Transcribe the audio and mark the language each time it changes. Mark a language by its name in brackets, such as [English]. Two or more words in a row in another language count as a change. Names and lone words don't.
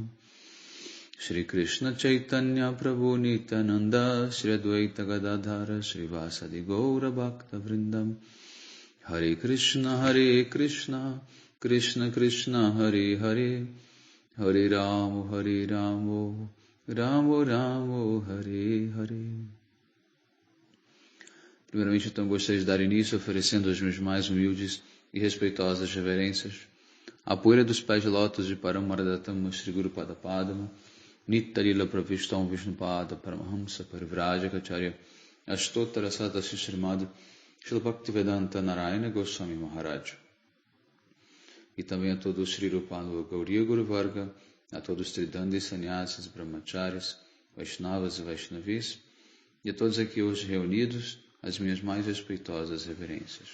[Sanskrit] श्री कृष्ण चैतन्य प्रभु नित्यानन्द श्री अद्वैत गदाधर श्री वासादि गौर भक्त वृन्दम् हरे कृष्ण कृष्ण कृष्ण हरे हरे हरे रामो रामो हरे हरे. [Portuguese] Primeiramente, então, gostaria de dar início oferecendo as minhas mais humildes e respeitosas reverências à poeira dos pés de lótus de [Sanskrit] परमाराध्यतम श्री गुरु पाद पद्म नित्य-लीला प्रविष्टम् विष्णुपाद परमहंस परिव्राजकाचार्य अष्टोत्तर शतश्री [Portuguese] Srimad Srila Bhaktivedanta Narayana Goswami Maharaj. E também a todos os [Sanskrit] श्री रूपानु गौड़ीय गुरु वर्ग, [Portuguese] a todos os Tridandis, Sannyasis, Brahmacharis, Vaishnavas e Vaishnavis, e a todos aqui hoje reunidos, as minhas mais respeitosas reverências.